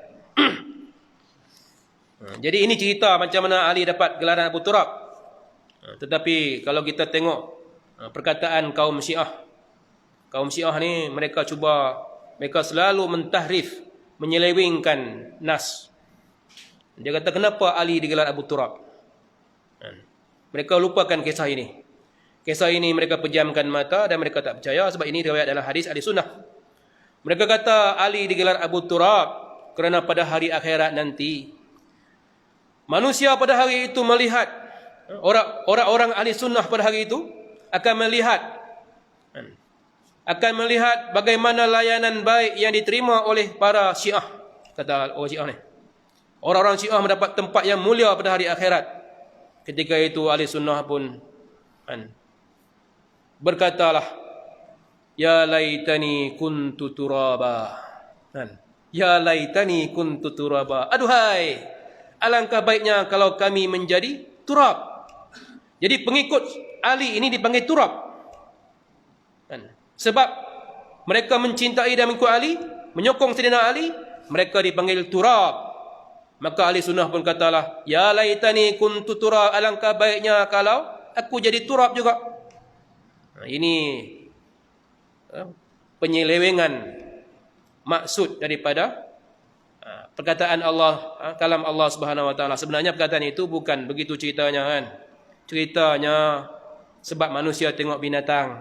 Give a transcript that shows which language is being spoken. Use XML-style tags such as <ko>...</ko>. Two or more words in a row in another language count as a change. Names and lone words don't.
<ms>Jadi ini cerita macam mana Ali dapat gelaran Abu Turab. Tetapi kalau kita tengok perkataan kaum Syiah ni mereka selalu mentahrif, menyelewengkan nas. Dia kata kenapa Ali digelar Abu Turab? Mereka lupakan kisah ini. Kisah ini mereka pejamkan mata dan mereka tak percaya sebab ini riwayat dalam hadis ahli sunnah. Mereka kata Ali digelar Abu Turab kerana pada hari akhirat nanti manusia pada hari itu melihat, orang-orang ahli sunnah pada hari itu akan melihat bagaimana layanan baik yang diterima oleh para Syiah. Kata orang Syiah ni, orang-orang Syiah mendapat tempat yang mulia pada hari akhirat. Ketika itu ahli sunnah pun berkatalah,</ms> <ar>يا ليتني كنت ترابا. يا ليتني كنت ترابا.</ar> <ms>Aduhai, alangkah baiknya kalau kami menjadi turab. Jadi pengikut Ali ini dipanggil turab. Sebab mereka mencintai dan mengikut Ali, menyokong Sayyidina Ali, mereka dipanggil turab. Maka ahli sunnah pun katalah,</ms> <ar>يا ليتني كنت تراب,</ar> <ms>alangkah baiknya kalau aku jadi turab juga. Ini penyelewengan maksud daripada perkataan Allah, kalam Allah</ms> <ar>سبحانه وتعالى.</ar> <ms>Sebenarnya perkataan itu bukan begitu ceritanya kan. Ceritanya sebab manusia tengok binatang.</ms>